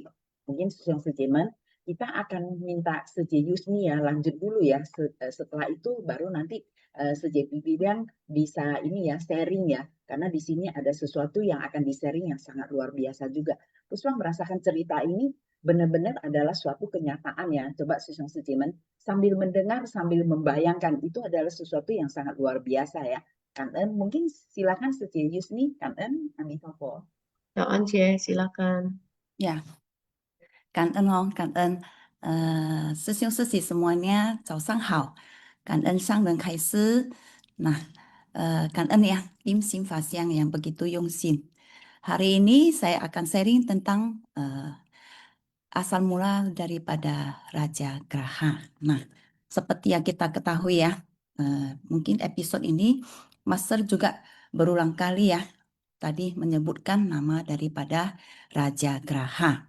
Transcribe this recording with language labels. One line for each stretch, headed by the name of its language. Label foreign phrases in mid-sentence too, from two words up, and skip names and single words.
Indonesian: Mungkin Sejemen kita akan minta Seje Yusni ya lanjut dulu ya, setelah itu baru nanti Seje Bidang bisa ini ya sharing ya, karena di sini ada sesuatu yang akan di-sharing yang sangat luar biasa juga. Puspa merasakan cerita ini benar-benar adalah suatu kenyataan ya. Coba Susung Sejemen sambil mendengar, sambil membayangkan, itu adalah sesuatu yang sangat luar biasa ya. Kangen, mungkin silakan Seje Yusni, Kangen, Amitabha.
Vietnamese: Chào anh chị,
Indonesian: silakan. Ya,
Vietnamese: cảm ơn
Chinese: 师兄师姐
Indonesian: semuanya,
Chinese: 早上好，感恩上人开示。
Indonesian: Nah,感恩 ya tim Simfa Siang yang begitu yongsin. Hari ini saya akan sharing tentang asal mula daripada Raja Graha. Nah, seperti yang kita ketahui ya, mungkin episode ini Master juga berulang kali ya tadi menyebutkan nama daripada Raja Graha.